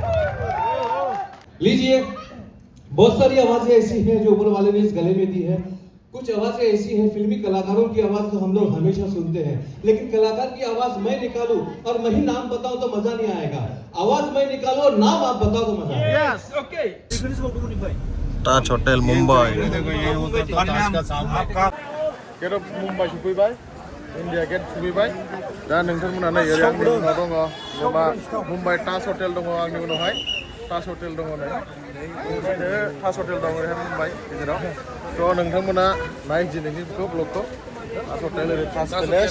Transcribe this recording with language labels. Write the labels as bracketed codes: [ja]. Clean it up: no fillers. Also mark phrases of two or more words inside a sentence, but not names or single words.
[hi] लीजिए बहुत सारी आवाजें ऐसी हैं जो ऊपर वाले ने इस गले में दी है कुछ आवाजें ऐसी हैं फिल्मी कलाकारों की आवाज तो हम लोग हमेशा सुनते हैं लेकिन कलाकार की आवाज मैं निकालूं और मैं ही नाम बताऊं तो मजा नहीं आएगा आवाज मैं निकालूं और नाम आप बताओ तो मजा आएगा [en] yes okay [brx] ताज होटेल मुंबई गेट अफ मुंबई सफैबाय इन्डिया गेट सफैबाय दा नोंथांमोना नै ओरै आंनि उनाव दङ जेनेबा मुंबई ताज हटेल दङ आंनि उनावहाय ताज हटेल दङ नै ताज हटेल दङ ओरैहाय मुंबई गेजेराव थ' नोंथांमोना नायदिनैनिखौ ब्लगखौ ताज हटेल ओरै ताज पेलेस